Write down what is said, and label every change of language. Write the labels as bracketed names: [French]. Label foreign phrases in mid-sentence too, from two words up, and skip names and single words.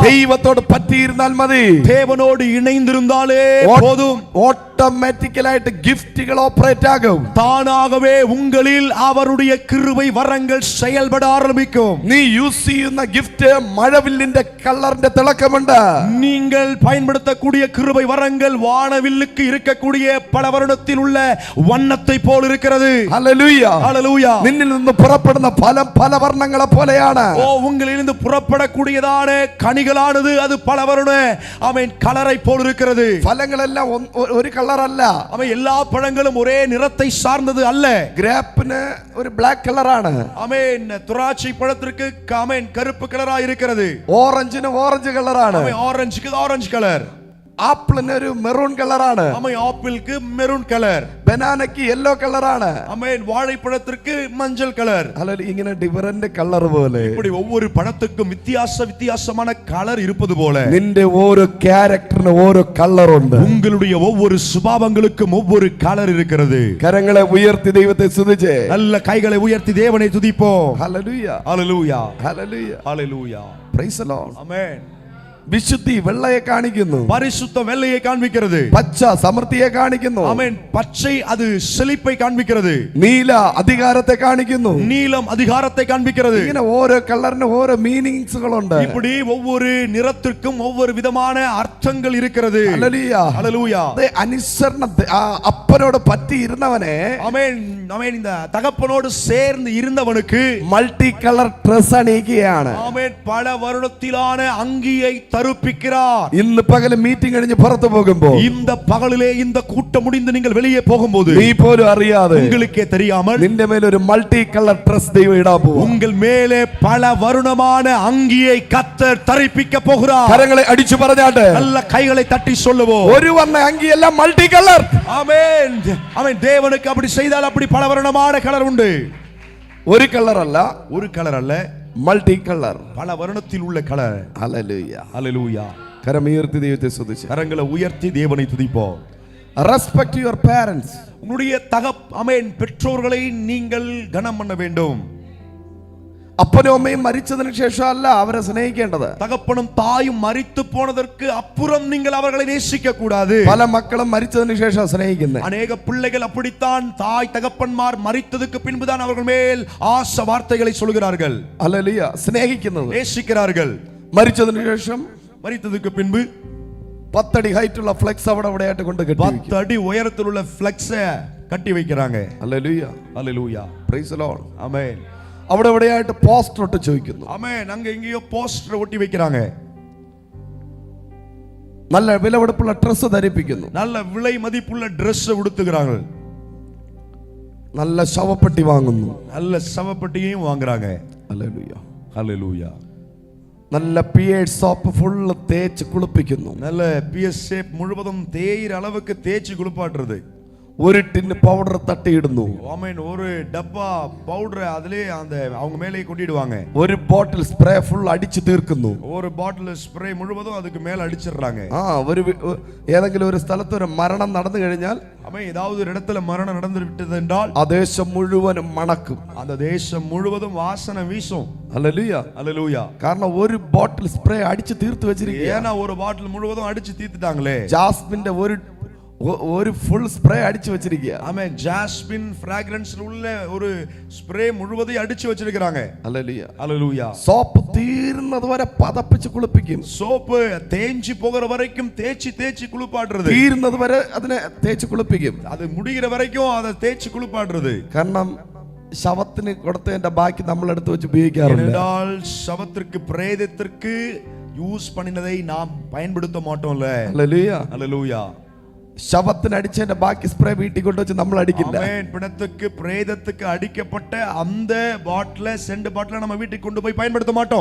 [Malayalam] ദൈവത്തോട് പറ്റിയിരുന്നാൽ മതി. [Tamil] தேவனோடு இணைந்திருந்தாலே போதும். [Malayalam] ഓട്ടോമാറ്റിക്കലായിട്ട് ഗിഫ്റ്റുകൾ ഓപ്പറേറ്റ് ആകും. [Tamil] தானாகவே உங்களில் அவருடைய கிருபை வரங்கள் செயல்பட ஆரம்பிக்கும். [Malayalam] നീ യൂസ് ചെയ്യുന്ന ഗിഫ്റ്റ് മഴവില്ലിന്റെ കളറിന്റെ തിളക്കമുണ്ട്. [Tamil] நீங்கள் பயன்படுத்தக்கூடிய கிருபை வரங்கள் வானவில்லுக்கு இருக்கக்கூடிய பல வருடத்தில் உள்ள வண்ணத்தை போல் இருக்கிறது. [Malayalam] ഹല്ലേലൂയ. [Tamil] ஹல்லேலூயா. [Malayalam] നിന്നിൽ നിന്ന് പുറപ്പെടുന്ന ഫലം പല വർണ്ണങ്ങളെ പോലെയാണ്. [Tamil] ஓ உங்களிலிருந்து புறப்படக்கூடியதான கனிகளானது அது பல வருட ஆமென் கலரை போல் இருக்கிறது. [Malayalam] ഫലങ്ങളെല്ലാം ഒരു കളറല്ല. [Tamil] ஆமென். எல்லா பழங்களும் ஒரே நிறத்தை சார்ந்தது அல்ல. [Malayalam] ഗ്രേപ്പിന് ഒരു [English] black colour. [Tamil] ஆமென். திராட்சை பழத்திற்கு ஆமென் கருப்பு கலரா இருக்கிறது. [Malayalam] ഓറഞ്ചിന് [English] orange colour. [Tamil] ஆமென். ஆரஞ்சுக்கு [English] orange colour. [Malayalam] ആപ്പിളിന് ഒരു [English] maroon colour. [Tamil] ஆமென். ஆப்பிளுக்கு [English] maroon colour. [Malayalam] ബനാനയ്ക്ക് [English] yellow colour. [Tamil] ஆமென். வாழைப்பழத்திற்கு மஞ்சள் கலர். [Malayalam] അല്ലെങ്കിൽ ഇങ്ങനെ [English] different colour [Malayalam] പോലെ [Tamil] இப்படி ஒவ்வொரு பழத்துக்கும் வித்தியாசமான கலர் இருப்பது போல [Malayalam] നിന്റെ ഓരോ ക്യാരക്ടറിന് ഓരോ കളറുണ്ട്. [Tamil] உங்களுடைய ஒவ்வொரு சுபாவங்களுக்கும் ஒவ்வொரு கலர் இருக்கிறது. [Malayalam] കരങ്ങളെ ഉയർത്തി ദൈവത്തെ സ്തുതിച്ച് [Tamil] நல்ல கைகளை உயர்த்தி தேவனை துதிப்போம். [Malayalam] ഹല്ലേലൂയ. [Tamil] ஹல்லேலூயா. [Malayalam] ഹല്ലേലൂയ. [Tamil] ஹல்லேலூயா. [English] praise the Lord. [Tamil] ஆமென். [Malayalam] വിശുദ്ധി വെള്ളയെ കാണിക്കുന്നു. [Tamil] பரிசுத்த வெள்ளையை காண்பிக்கிறது. [Malayalam] പച്ച സമൃദ്ധിയെ കാണിക്കുന്നു. [Tamil] ஆமென். பச்சை அது செழிப்பை காண்பிக்கிறது. [Malayalam] നീല അധികാരത്തെ കാണിക്കുന്നു. [Tamil] நீலம் அதிகாரத்தை காண்பிக்கிறது. [Malayalam] ഇങ്ങനെ ഓരോ കളറിന് ഓരോ മീനിങ്സുകളുണ്ട്. [Tamil] இப்படி ஒவ்வொரு நிறத்திற்கும் ஒவ்வொரு விதமான அர்த்தங்கள் இருக்கிறது. [Malayalam] ഹല്ലേലൂയ. [Tamil] ஹல்லேலூயா. [Malayalam] അനുസരണ അപ്പനോട് പറ്റിയിരുന്നവനെ [Tamil] ஆமென். ஆமென். இந்த தகப்பனோடு சேர்ந்து இருந்தவனுக்கு [English] multi colour dress [Malayalam] അണിയിക്കുകയാണ്. [Tamil] ஆமென் பல வருடத்திலான அங்கியை தருப்பிக்கிறார். [Malayalam] ഇന്ന് പകല് മീറ്റിംഗ് കഴിഞ്ഞ് പുറത്തു പോകുമ്പോൾ [Tamil] இந்த பகலிலே இந்த கூட்டம் முடிந்து நீங்கள் வெளியே போகும்போது [Malayalam] നീ പോലും അറിയാതെ [Tamil] உங்களுக்கே தெரியாமல் [Malayalam] നിന്റെ മേൽ ഒരു [English] multi colour dress [Malayalam] ദൈവം ഇടാൻ പോകും. [Tamil] உங்கள் மேலே பல வருணமான அங்கியை கர்த்தர் தரிப்பிக்க போகிறார். [Malayalam] കരങ്ങളെ അടിച്ചു പറഞ്ഞാട്ടെ. [Tamil] நல்ல கைகளை தட்டி சொல்லுவோம். [Malayalam] ഒരു വർണ്ണ അങ്കിയെല്ലാം [English] multi colour. [Tamil] ஆமென். ஆமென். தேவனுக்கு அப்படி செய்தால் அப்படி பல வருணமான கலர் உண்டு. [Malayalam] ഒരു കളർ അല്ല, [Tamil] ஒரு கலர் அல்ல, [English] multi colour. [Tamil] பல வருணத்தில் உள்ள கலர். [Malayalam] ഹല്ലേലൂയ. [Tamil] ஹல்லேலூயா. [Malayalam] കരമുയർത്തി ദൈവത്തെ സ്തുതിച്ച് [Tamil] கரங்களை உயர்த்தி தேவனை துதிப்போம். [English] respect your parents. [Tamil] உன்னுடைய ஆமென் பெற்றோர்களை நீங்கள் கனம் பண்ண வேண்டும். [Malayalam] അപ്പനും അമ്മയും മരിച്ചതിന് ശേഷമല്ല അവരെ സ്നേഹിക്കേണ്ടത്. [Tamil] தகப்பனும் தாயும் மரித்து போனதற்கு அப்புறம் நீங்கள் அவர்களை நேசிக்க கூடாது. [Malayalam] പല മക്കളും മരിച്ചതിന് ശേഷം സ്നേഹിക്കുന്നത്. [Tamil] அநேக பிள்ளைகள் அப்படித்தான் தாய் தகப்பன்மார் மரித்ததுக்கு பின்புதான் அவர்கள் மேல் ஆசை வார்த்தைகளை சொல்கிறார்கள். [Malayalam] ഹല്ലേലൂയ. സ്നേഹിക്കുന്നത്. [Tamil] நேசிக்கிறார்கள். [Malayalam] മരിച്ചതിന് ശേഷം [Tamil] மரித்ததுக்கு பின்பு [Malayalam] 10 അടി ഹൈറ്റുള്ള ഫ്ലെക്സ് അവിടെ അവിടെയായിട്ട് കൊണ്ട് കെട്ടി. [Tamil] 10 அடி உயரத்தில் உள்ள ஃப்ளெக்ஸை கட்டி வைக்கிறாங்க. [Malayalam] ഹല്ലേലൂയ. [Tamil] ஹல்லேலூயா. [English] praise the Lord. [Tamil] ஆமென். [Malayalam] അവിടെ എവിടെയായിട്ട് പോസ്റ്റർ ഒട്ട് ചോദിക്കുന്നു. [Tamil] ஆமென். அங்க எங்கேயோ போஸ்டர் ஒட்டி வைக்கிறாங்க. [Malayalam] നല്ല വിലപിടിപ്പുള്ള ഡ്രസ് ധരിപ്പിക്കുന്നു. [Tamil] நல்ல விலை மதிப்புள்ள Dress உடுத்துகிறார்கள். [Malayalam] നല്ല ശവപ്പെട്ടി വാങ്ങുന്നു. [Tamil] நல்ல சவப்பெட்டியையும் வாங்குறாங்க. [Malayalam] ഹല്ലേലൂയ. [Tamil] ஹalleluya. [Malayalam] നല്ല പിയേഴ്സ് സോപ്പ് ഫുള്ള് തേച്ച് കുളിപ്പിക്കുന്നു. [Tamil] நல்ல பிஎஸ் ஷேப் முழுவதும் தேயிற அளவுக்கு தேய்ச்சி குளிப்பாட்டுறது. [Malayalam] ഒരു [English] tin powder [Malayalam] തട്ടിയിടുന്നു. [Tamil] ஆமென். ஒரு டப்பா பவுடர் அதிலே அந்த அவங்க மேலே கொட்டிடுவாங்க. [Malayalam] ഒരു [English] bottle spray full [Malayalam] അടിച്ചു തീർക്കുന്നു. [Tamil] ஒரு [English] bottle spray [Tamil] முழுவதும் அதுக்கு மேல அடிச்சிடுறாங்க. [Malayalam] ഒരു ഏതെങ്കിലും ഒരു സ്ഥലത്ത് ഒരു മരണം നടന്നു കഴിഞ്ഞാൽ [Tamil] ஆமென். ஏதாவது ஒரு இடத்துல மரணம் நடந்து விட்டது என்றால் [Malayalam] ആ ദേശം മുഴുവനും മണക്കും. [Tamil] அந்த தேசம் முழுவதும் வாசனை வீசும். [Malayalam] ഹല്ലേലൂയ. [Tamil] ஹalleluya. [Malayalam] കാരണം ഒരു [English] bottle spray [Malayalam] അടിച്ചു തീർത്ത് വെച്ചിരിക്കുകയാണ്. [Tamil] ஏன்னா ஒரு பாட்டில் முழுவதும் அடிச்சு தீர்த்துட்டாங்களே. [Malayalam] ജാസ്മിന്റെ ഒരു [English] full spray [Malayalam] അടിച്ചു വെച്ചിരിക്കുക. [Tamil] ஆமென். [English] jasmine fragrance [Tamil] உள்ள ஒரு ஸ்ப்ரே முழுவதையும் அடிச்சு வச்சிருக்காங்க. [Malayalam] ഹല്ലേലൂയ. [Tamil] ஹalleluya. [Malayalam] സോപ്പ് തീരുന്നത് വരെ പതപ്പിച്ച് കുളിപ്പിക്കും. [Tamil] சோப்பு தேஞ்சி போகிற வரைக்கும் தேய்ச்சி குளிப்பாடுறது. [Malayalam] തീരുന്നത് വരെ അതിനെ തേച്ച് കുളിപ്പിക്കും. [Tamil] அது முடிகிற வரைக்கும் அதை தேய்ச்சி குளிப்பாடுறது. [Malayalam] കാരണം ശവത്തിന് കൊടുത്തതിന്റെ ബാക്കി നമ്മൾ എടുത്ത് വെച്ച് ഉപയോഗിക്കാറില്ല. [Tamil] ஏனென்றால் சவத்திற்கு பிரேதத்திற்கு யூஸ் பண்ணினதை நாம் பயன்படுத்த மாட்டோம்ல. [Malayalam] ഹല്ലേലൂയ. [Tamil] ஹalleluya. [Malayalam] ശവത്തിന് അടിച്ചതിന്റെ ബാക്കി സ്പ്രേ വീട്ടിൽ കൊണ്ടുവച്ച് നമ്മൾ അടിക്കില്ല. [Tamil] ஆமென். பிணத்துக்கு பிரேதத்துக்கு அடிக்கப்பட்ட அந்த பாட்டில செண்டு பாட்டில நம்ம வீட்டுக்கு கொண்டு போய் பயன்படுத்த மாட்டோம்.